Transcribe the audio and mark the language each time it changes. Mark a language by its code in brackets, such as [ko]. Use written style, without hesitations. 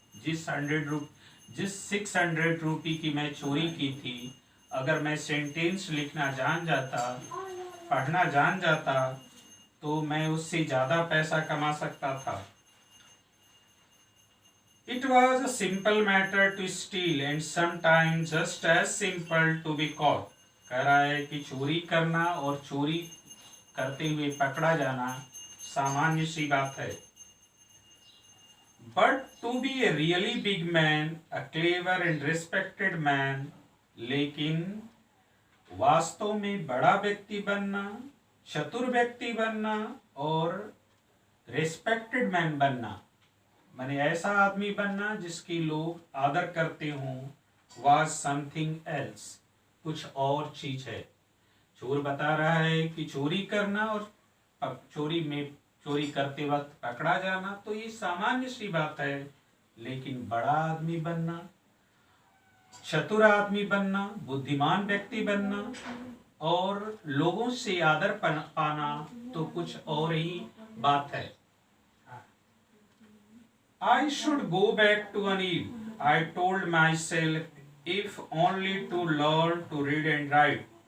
[hi] जिस 600 रुपी की मैं चोरी की थी, अगर मैं सेंटेंस लिखना जान जाता, पढ़ना जान जाता, तो मैं उससे ज्यादा पैसा कमा सकता था। [en] It was a simple matter to steal and sometimes just as simple to be caught. [hi] कह रहा है कि चोरी करना और चोरी करते हुए पकड़ा जाना सामान्य सी बात है। [en] But to be a really big man, a clever and respected man, [hi] लेकिन वास्तव में बड़ा व्यक्ति बनना, चतुर व्यक्ति बनना और रेस्पेक्टेड मैन बनना, माने ऐसा आदमी बनना जिसकी लोग आदर करते हों, [en] was something else, [hi] कुछ और चीज है। चोर बता रहा है कि चोरी करना और चोरी करते वक्त पकड़ा जाना तो ये सामान्य सी बात है, लेकिन बड़ा आदमी बनना, चतुर आदमी बनना, बुद्धिमान व्यक्ति बनना और लोगों से आदर पाना तो कुछ और ही बात है। [en] I should go back to Anil, I told myself, if only to learn to read and write.